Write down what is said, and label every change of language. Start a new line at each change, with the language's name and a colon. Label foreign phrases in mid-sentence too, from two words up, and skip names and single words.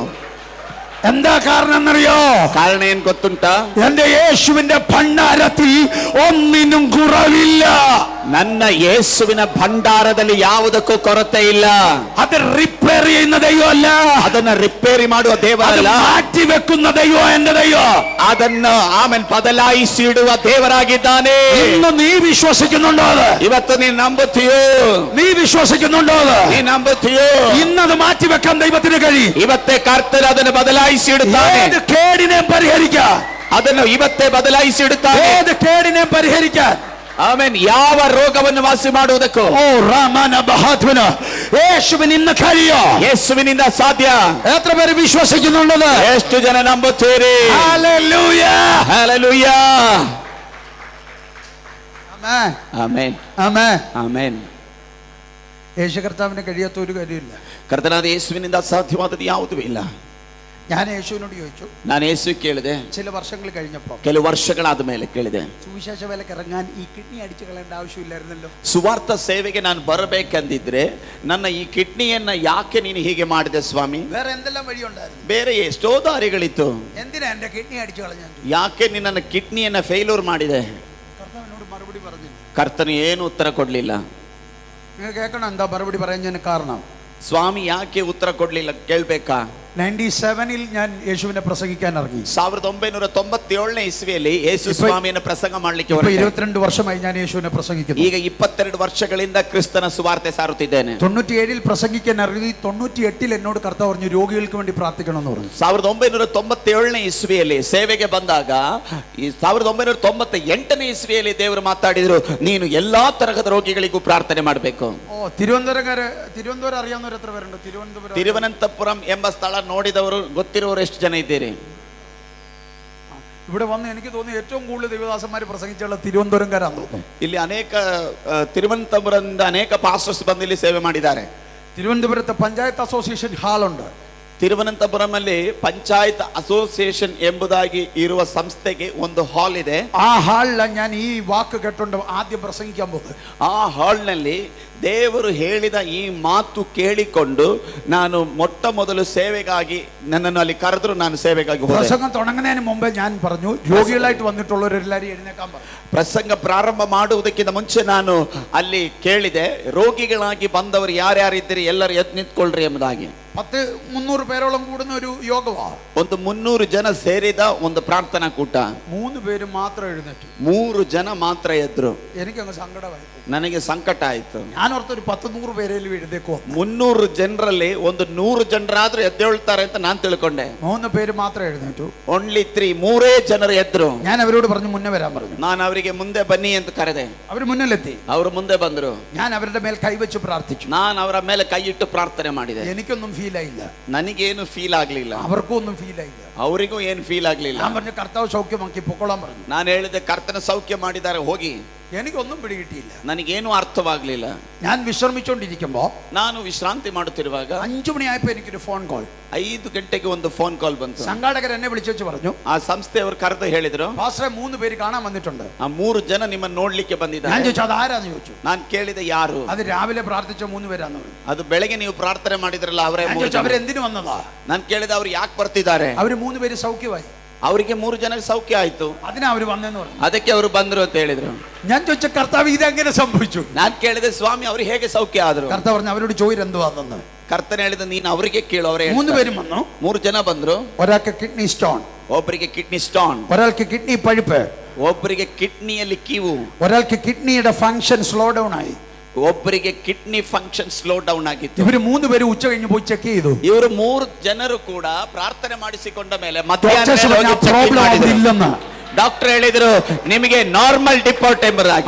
Malayalam: എന്താ കാരണം എന്നറിയോ?
Kannada: ಕಾರಣ ಏನ್ ಗೊತ್ತುಂಟಾ?
Malayalam: എന്റെ യേശുവിന്റെ ഭണ്ഡാരത്തിൽ ഒന്നിനും കുറവില്ല.
Kannada: ನನ್ನ ಯೇಸುವಿನ ಭಂಡಾರದಲ್ಲಿ ಯಾವುದಕ್ಕೂ ಕೊರತೆ ಇಲ್ಲ.
Malayalam: അത് റിപ്പയർ ചെയ്യുന്ന ദൈവമല്ല,
Kannada: ಅದನ್ನ ರಿಪೇರಿ ಮಾಡುವ ದೇವರಲ್ಲ,
Malayalam: മാറ്റി വെക്കുന്ന ദൈവം എന്റെ ദൈവം.
Kannada: ಅದನ್ನು ಆಮೇಲೆ ಬದಲಾಯಿಸಿ ಇಡುವ ದೇವರಾಗಿದ್ದಾನೆ.
Malayalam: ഇന്ന് നീ വിശ്വസിക്കുന്നുണ്ടോ? അത്
Kannada: ಇವತ್ತು ನೀನು ನಂಬುತ್ತೀಯೋ?
Malayalam: നീ വിശ്വസിക്കുന്നുണ്ടോ? അത്
Kannada: ನೀ ನಂಬುತ್ತೀಯೋ?
Malayalam: ഇന്നത് മാറ്റി വെക്കാൻ ദൈവത്തിന് കഴിയും.
Kannada: ಇವತ್ತೇ ಕರ್ತನ ಅದನ್ನು ಬದಲಾಯಿಸಿ ಇಡುತ್ತಾನೆ.
Malayalam: ഏത് കേടിനെ പരിഹരിക്കാൻ,
Kannada: ಅದನ್ನು ಇವತ್ತೇ ಬದಲಾಯಿಸಿ ಇಡುತ್ತಾನೆ.
Malayalam: ഏത് കേടിനെ പരിഹരിക്കാൻ,
Kannada: ಆಮೇನ್ ಯಾವ ರೋಗವನ್ನು ವಾಸಿ ಮಾಡುವುದಕ್ಕೂ
Malayalam: ഓ റമന ബഹാത്മന യേശുവിന് ഇന്ന് കഴിയോ?
Kannada: ಯೇಸುವಿನಿಂದ ಸಾಧ್ಯ.
Malayalam: എത്ര പേര് വിശ്വസിക്കുന്നുണ്ടത്?
Kannada: ಎಷ್ಟು ಜನ ನಂಬುತ್ತೀರಿ?
Malayalam: ഹല്ലേലൂയ.
Kannada: ಹಲ್ಲೆಲೂಯಾ.
Malayalam: ആമേൻ.
Kannada: ಆಮೆನ್.
Malayalam: ആമേൻ.
Kannada: ಆಮೆನ್.
Malayalam: യേശു കർത്താവിന് കഴിയാത്ത ഒരു കാര്യമില്ല.
Kannada: ಕರ್ತನಾದ ಯೇಸುವಿನಿಂದ ಅಸಾಧ್ಯವಾದದ್ದು ಯಾವುದೂ ಇಲ್ಲ.
Malayalam: ഞാൻ യേശുവിനോട് ചോദിച്ചു,
Kannada: ನಾನು ಯೇಸು ಕೇಳಿದೆ.
Malayalam: ചില വർഷങ്ങൾ കഴിഞ്ഞപ്പോൾ,
Kannada: ಕೆಲವು ವರ್ಷಗಳಾದ ಮೇಲೆ ಕೇಳಿದೆ,
Malayalam: സുവിശേഷ വേലക്ക് ഇറങ്ങാൻ ഈ കിഡ്നി അടിച്ചു കളയേണ്ട ആവശ്യമില്ലായിരുന്നല്ലോ.
Kannada: ಸುವಾರ್ಥ ಸೇವೆಗೆ ನಾನು ಬರಬೇಕಂದಿದ್ರೆ ನನ್ನ ಈ ಕಿಡ್ನಿಯನ್ನ ಯಾಕೆ ನೀನು ಹೀಗೆ ಮಾಡಿದೆ ಸ್ವಾಮಿ?
Malayalam: വേറെ എന്തെല്ലാം വഴിയുണ്ടായിരുന്നു?
Kannada: ಬೇರೆ ಎಷ್ಟೋ ದಾರಿಗಳಿತ್ತು.
Malayalam: എന്തിനാ എന്റെ കിഡ്നി അടിച്ചു കളഞ്ഞു?
Kannada: ಯಾಕೆ ನಿನ್ನ ಕಿಡ್ನಿಯನ್ನ ಫೇಲ್ಯೂರ್ ಮಾಡಿದೆ?
Malayalam: കർത്താവിനോട് മറുപടി പറഞ്ഞില്ല.
Kannada: ಕರ್ತನು ಏನು ಉತ್ತರ ಕೊಡ್ಲಿಲ್ಲ.
Malayalam: നിങ്ങൾ കേൾക്കണം എന്താ മറുപടി പറയുന്നതിന് കാരണം.
Kannada: ಸ್ವಾಮಿ ಯಾಕೆ ಉತ್ತರ ಕೊಡ್ಲಿಲ್ಲ ಕೇಳ್ಬೇಕಾ?
Malayalam: 97 ഞാൻ യേശുവിനെ പ്രസംഗിക്കാൻ ഇറങ്ങി.
Kannada: 1997ನೇ ಇಸ್ವಿಯಲ್ಲಿ ಯೇಸು ಸ್ವಾಮಿಯನ್ನು ಪ್ರಸಂಗ ಮಾಡಲಿಕ್ಕೆ
Malayalam: ഇപ്പൊ
Kannada: ಹೊರಟೆ.
Malayalam: 22 വർഷമായി ഞാൻ യേശുവിനെ പ്രസംഗിക്കുന്നു.
Kannada: ಈಗ 22 ವರ್ಷಗಳಿಂದ ಕ್ರಿಸ್ತನ ಸುವಾರ್ತೆ ಸಾರುತ್ತಿದ್ದೇನೆ.
Malayalam: 97 പ്രസംഗിക്കാൻ ഇറങ്ങി. 98 എന്നോട് കർത്താവ് പറഞ്ഞു രോഗികൾക്ക് വേണ്ടി പ്രാർത്ഥിക്കണം എന്ന് പറഞ്ഞു.
Kannada: 1997ನೇ ಇಸ್ವಿಯಲ್ಲಿ ಸೇವೆಗೆ ಬಂದಾಗ ಈ 1998ನೇ ಇಸ್ವಿಯಲ್ಲಿ ದೇವರು ಮಾತಾಡಿದ್ರು, ನೀನು ಎಲ್ಲಾ ತರಹದ ರೋಗಿಗಳಿಗೂ ಪ್ರಾರ್ಥನೆ ಮಾಡಬೇಕು.
Malayalam: തിരുവനന്തപുരം അറിയാവുന്നവർ എത്ര പേരുണ്ട്?
Kannada: തിരുവനന്തപുരം ಎಂಬ ಸ್ಥಳ ನೋಡಿದವರು ಗೊತ್ತಿರುವವರು ಎಷ್ಟು ಜನ ಇದ್ದೀರಿ?
Malayalam: ഇവിടെ വന്ന് എനിക്ക് തോന്നി ഏറ്റവും കൂടുതൽ ദൈവദാസന്മാർ പ്രസംഗിച്ചുള്ള തിരുവനന്തപുരംകാരാന്ന് തോന്നുന്നു.
Kannada: ಇಲ್ಲಿ ಅನೇಕ ತಿರುವನಂತಪುರದಿಂದ ಅನೇಕ ಪಾಸ್ಟರ್ಸ್ ಬಂದು ಇಲ್ಲಿ ಸೇವೆ ಮಾಡಿದ್ದಾರೆ.
Malayalam: തിരുവനന്തപുരത്ത് പഞ്ചായത്ത് അസോസിയേഷൻ ഹാളുണ്ട്.
Kannada: ತಿರುವನಂತಪುರಂ ಅಲ್ಲಿ ಪಂಚಾಯತ್ ಅಸೋಸಿಯೇಷನ್ ಎಂಬುದಾಗಿ ಇರುವ ಸಂಸ್ಥೆಗೆ ಒಂದು ಹಾಲ್ ಇದೆ.
Malayalam: ആ ഹാളില ഞാൻ ഈ വാക്ക് കേട്ടോണ്ട് ആദ്യം പ്രസംഗിക്കാൻ പോകുന്നത്.
Kannada: ಆ ಹಾಲ್ನಲ್ಲಿ ದೇವರು ಹೇಳಿದ ಈ ಮಾತು ಕೇಳಿಕೊಂಡು ನಾನು ಮೊಟ್ಟ ಮೊದಲು ಸೇವೆಗಾಗಿ ನನ್ನನ್ನು ಅಲ್ಲಿ ಕರೆದ್ರು. ನಾನು ಸೇವೆಗಾಗಿ ಹೋದೆ.
Malayalam: പ്രസംഗം തുടങ്ങുന്നതിന് മുമ്പേ ഞാൻ പറഞ്ഞു രോഗികളായിട്ട് വന്നിട്ടുള്ളവരെല്ലാരും എഴുന്നേക്കാൻ പറഞ്ഞു.
Kannada: ಪ್ರಸಂಗ ಪ್ರಾರಂಭ ಮಾಡುವುದಕ್ಕಿಂತ ಮುಂಚೆ ನಾನು ಅಲ್ಲಿ ಕೇಳಿದೆ, ರೋಗಿಗಳಾಗಿ ಬಂದವರು ಯಾರ್ಯಾರಿದ್ದೀರಿ ಎಲ್ಲರೂ ಎದ್ದು ನಿಂತ್ಕೊಳ್ರಿ ಎಂಬುದಾಗಿ.
Malayalam: 300 പേരോളം കൂടുന്ന ഒരു യോഗമാണ്.
Kannada: ಒಂದು 300 ಜನ ಸೇರಿದ ಒಂದು ಪ್ರಾರ್ಥನಾ ಕೂಟ.
Malayalam: 3 പേര് മാത്രം എഴുന്നേറ്റു.
Kannada: 3 ಜನ ಮಾತ್ರ ಎದ್ರು.
Malayalam: എനിക്കങ്ങ് സങ്കടമായി.
Kannada: ನನಗೆ ಸಂಕಟ ಆಯ್ತು.
Malayalam: ഞാൻ ഓർത്തൊരു 100 പേരെങ്കിലും എഴുന്നേക്കോ.
Kannada: 300 ಜನರಲ್ಲಿ ಒಂದು 100 ಜನರಾದ್ರೂ ಎದ್ದೇಳ್ತಾರೆ ಅಂತ ನಾನು ತಿಳ್ಕೊಂಡೆ.
Malayalam: 3 പേര് മാത്രം എഴുന്നേറ്റു.
Kannada: ಓನ್ಲಿ 3 ಮೂರೇ ಜನರು ಎದ್ರು.
Malayalam: ഞാൻ അവരോട് പറഞ്ഞു മുന്നേ വരാൻ പറഞ്ഞു.
Kannada: ನಾನು ಅವರಿಗೆ ಮುಂದೆ ಬನ್ನಿ ಅಂತ ಕರೆದೆ.
Malayalam: അവർ മുന്നിലെത്തി.
Kannada: ಅವರು ಮುಂದೆ ಬಂದರು.
Malayalam: ഞാൻ അവരുടെ മേൽ കൈവച്ച് പ്രാർത്ഥിച്ചു.
Kannada: ನಾನು ಅವರ ಮೇಲೆ ಕೈ ಇಟ್ಟು ಪ್ರಾರ್ಥನೆ ಮಾಡಿದೆ.
Malayalam: എനിക്കൊന്നും ഫീൽ ആയില്ല.
Kannada: ನನಗೇನು ಫೀಲ್ ಆಗ್ಲಿಲ್ಲ.
Malayalam: അവർക്കും ഒന്നും ഫീൽ ആയില്ല.
Kannada: ಅವರಿಗೂ ಏನು ಫೀಲ್ ಆಗ್ಲಿಲ್ಲ.
Malayalam: ഞാൻ പറഞ്ഞു കർത്താവ് സൗഖ്യമാക്കി പൊക്കോളാൻ പറഞ്ഞു.
Kannada: ನಾನು ಹೇಳಿದೆ, ಕರ್ತನ ಸೌಖ್ಯ ಮಾಡಿದ್ದಾರೆ ಹೋಗಿ.
Malayalam: എനിക്കൊന്നും പിടികിട്ടിയില്ല.
Kannada: ನನಗೇನು ಅರ್ಥವಾಗ್ಲಿಲ್ಲ.
Malayalam: ഞാൻ വിശ്രമിച്ചുകൊണ്ടിരിക്കുമ്പോ
Kannada: ನಾನು ವಿಶ್ರಾಂತಿ ಮಾಡುತ್ತಿರುವಾಗ
Malayalam: 5 മണിയായപ്പോ എനിക്കൊരു
English: phone call.
Kannada: 5 ಗಂಟೆಗೆ ಒಂದು
English: phone call
Kannada: ಬಂತು.
Malayalam: സംഘാടകർ എന്നെ വിളിച്ചു പറഞ്ഞു,
Kannada: ಆ ಸಂಸ್ಥೆಯವರು ಕರೆದು ಹೇಳಿದ್ರು,
Malayalam: പാസ്റ്ററെ 3 പേര് കാണാൻ വന്നിട്ടുണ്ട്.
Kannada: ಆ 3 ಜನ ನಿಮ್ಮನ್ನು ನೋಡ್ಲಿಕ್ಕೆ
Malayalam: ഞാൻ
Kannada: ಬಂದಿದ್ದಾರೆ.
Malayalam: ചോദിച്ചു അത് ആരാന്ന് ചോദിച്ചു.
Kannada: ನಾನು ಕೇಳಿದೆ ಯಾರು?
Malayalam: അത് രാവിലെ പ്രാർത്ഥിച്ച 3 പേരാന്ന് പറഞ്ഞു.
Kannada: ಅದು ಬೆಳಗ್ಗೆ ನೀವು ಪ್ರಾರ್ಥನೆ ಮಾಡಿದ್ರಲ್ಲ ಅವರೇ.
Malayalam: ഞാൻ ചോദിച്ചു അവരെന്തിനു വന്നതാ.
Kannada: ನಾನು ಕೇಳಿದೆ ಅವ್ರು ಯಾಕೆ ಬರ್ತಿದ್ದಾರೆ?
Malayalam: അവര് 3 പേര് സൗഖ്യമായി.
Kannada: ಅವರಿಗೆ 3 ಜನಕ್ಕೆ ಸೌಖ್ಯ ಆಯ್ತು.
Malayalam: അതിനാ അവര് വന്നെന്ന് പറഞ്ഞു.
Kannada: ಅದಕ್ಕೆ ಅವರು ಬಂದ್ರು ಅಂತ ಹೇಳಿದ್ರು.
Malayalam: ഞാൻ ചോദിച്ച കർത്താവ് ഇതെങ്ങനെ സംഭവിച്ചു.
Kannada: ನಾನು ಕೇಳಿದೆ, ಸ್ವಾಮಿ ಅವ್ರು ಹೇಗೆ ಸೌಖ್ಯ ಆದ್ರು?
Malayalam: കർത്താവ് പറഞ്ഞു അവരോട് ചോദിരെന്തുവാന്ന്.
Kannada: ಕರ್ತನ ಹೇಳಿದ, ನೀನು ಅವರಿಗೆ ಕೇಳು. ಅವರೇ
Malayalam: 3 പേരും വന്നു.
Kannada: 3 ಜನ ಬಂದ್ರು.
Malayalam: ഒരാൾക്ക്
English: kidney stone,
Kannada: ಒಬ್ಬರಿಗೆ
English: kidney stone,
Malayalam: ഒരാൾക്ക് കിഡ്നി പഴുപ്പ്,
Kannada: ಒಬ್ಬರಿಗೆ ಕಿಡ್ನಿಯಲ್ಲಿ ಕೀವು,
Malayalam: ഒരാൾക്ക് കിഡ്നിയുടെ
English: function slow down
Malayalam: ആയി,
Kannada: ಒಬ್ಬರಿಗೆ
English: kidney function slow down
Kannada: ಆಗಿತ್ತು.
Malayalam: ഇവര് 3 പേര് ഉച്ച കഴിഞ്ഞ് പോയി ചെക്ക് ചെയ്തു.
Kannada: ಇವರು 3 ಜನರು ಕೂಡ ಪ್ರಾರ್ಥನೆ ಮಾಡಿಸಿಕೊಂಡ ಮೇಲೆ
Malayalam: പ്രോബ്ലം ഇല്ലെന്ന്
Kannada: ಡಾಕ್ಟರ್ ಹೇಳಿದ್ರು, ನಿಮಗೆ
English: normal depart
Kannada: ಎಂಬುದಾಗಿ.